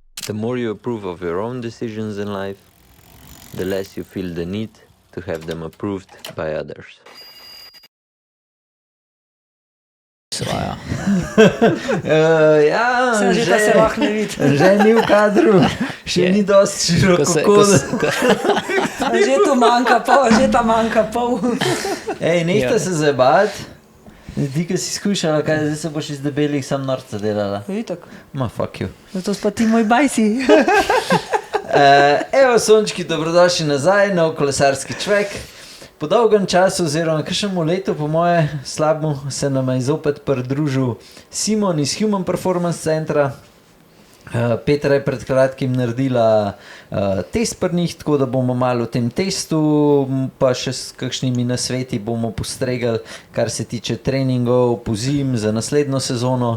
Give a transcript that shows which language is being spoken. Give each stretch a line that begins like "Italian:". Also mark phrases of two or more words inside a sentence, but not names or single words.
English: The more you approve of your own decisions in life, the less you feel the need to have them approved by others.
Slovenian: Ja. Že da se lahko ne vidi. Že ni v kadru, še ni dosti širokokol. Že tu manjka pol, že ta manjka pol. Ej, nehte se zabavati. Ti, ki si skušala, kaj zdaj se boš iz debelih sam norca delala. Itak. Ma,
English: fuck you.
Slovenian: Zato spa ti moj bajsi. Evo, sončki, dobrodošli nazaj na Kolesarski čvek. Po dolgem času, oziroma kakšnemu letu, po moje slabmu, se nam je zopet pridružil Simon iz Human Performance Centra. Petra je pred kratkim naredila test pri njih, tako da bomo malo o tem testu, pa še s kakšnimi nasveti bomo postregali, kar se tiče treningov po zim za naslednjo sezono.